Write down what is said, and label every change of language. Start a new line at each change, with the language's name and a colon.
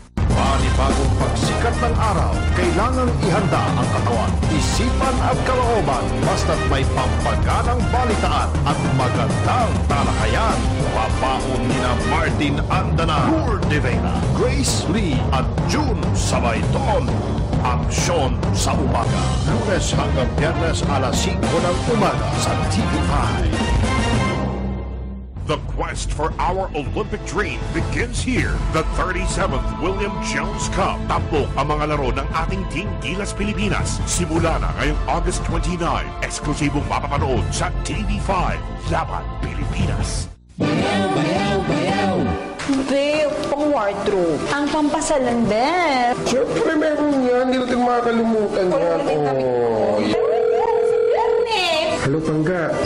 Filipino: Panibagong pagsikat ng araw, kailangang ihanda ang katawan, isipan at kalooban, basta't may pampaganang balitaan at magandang talakayan. Papaon nina Martin Andana, Lourdes de Vega, Grace Lee at June Sabayton. Aksyon sa umaga, Lunes hanggang Biyernes alas 5 ng umaga sa TV5.
English: The quest for our Olympic dream begins here. The 37th William Jones Cup.
Filipino: Tampok ang mga laro ng ating Team Gilas Pilipinas. Simula na ngayong August 29. Eksklusibong mapapanood sa TV5. Laban Pilipinas. Bayaw, bayaw, bayaw. Be, pang wardrobe. Ang pampasalan, be. Siyempre, meron yan. Hindi natin makakalimutan yan. Oh, Hello, Pangga.